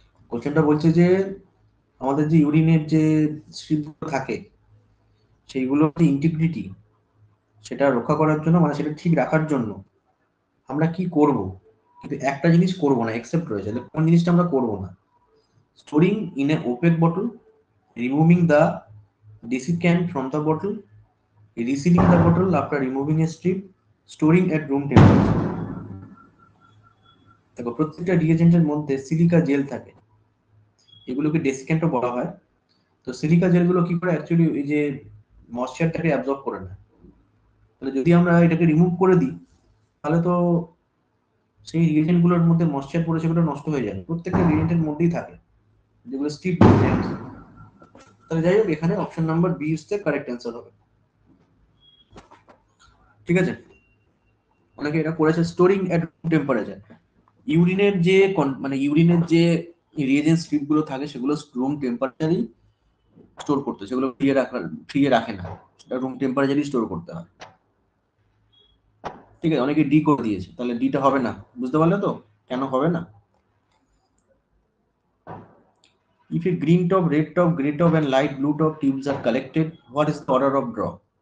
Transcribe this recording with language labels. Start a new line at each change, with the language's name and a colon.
Bangla: কোশ্চেনটা বলছে যে আমাদের যে ইউরিনের যে স্ট্রিপগুলো থাকে সেইগুলোর যে ইন্টিগ্রিটি সেটা রক্ষা করার জন্য, মানে সেটা ঠিক রাখার জন্য আমরা কি করব, কিন্তু একটা জিনিস করব না, এক্সেপ্ট রয়েছে। কোন জিনিসটা আমরা করব না?
English: Storing in a opaque bottle, removing the desiccant from the bottle, resealing the bottle after removing a strip, storing at room temperature.
Bangla: দেখো প্রত্যেকটা রিএজেন্টের মধ্যে সিলিকা জেল থাকে, এগুলোকে ডেসিক্যান্টও বলা হয়। তো সিলিকা জেলগুলো কি করে অ্যাকচুয়ালি এই যে ময়েশ্চারটাকে অ্যাবজর্ব করে নেয়। তাহলে যদি আমরা এটাকে রিমুভ করে দিই তাহলে তো সেই রিএজেন্ট গুলোর মধ্যে ময়েশ্চার পড়ে সেগুলো নষ্ট হয়ে যায়, প্রত্যেকটা রিএজেন্টের মধ্যেই থাকে যেগুলো স্টিপ। তাহলে যাই হোক, এখানে option number B is the correct answer হবে। ঠিক আছে। অনেকে এটা করেছে স্টোরিং এট রুম টেম্পারেচার। ইউরিনের যে মানে ইউরিনের যে রিএজেন্ট স্ট্রিপ গুলো থাকে সেগুলো রুম টেম্পারেচারই স্টোর করতে, সেগুলো ফ্রিয়ে রাখে না, সেটা রুম টেম্পারেচারই স্টোর করতে হয়। ঠিক আছে, অনেকে ডি করে দিয়েছে, তাহলে ডিটা হবে না। বুঝতে পারলে তো কেন হবে না?
English: If a green top, red top, grey top and light blue top tubes are collected, what is the order of draw?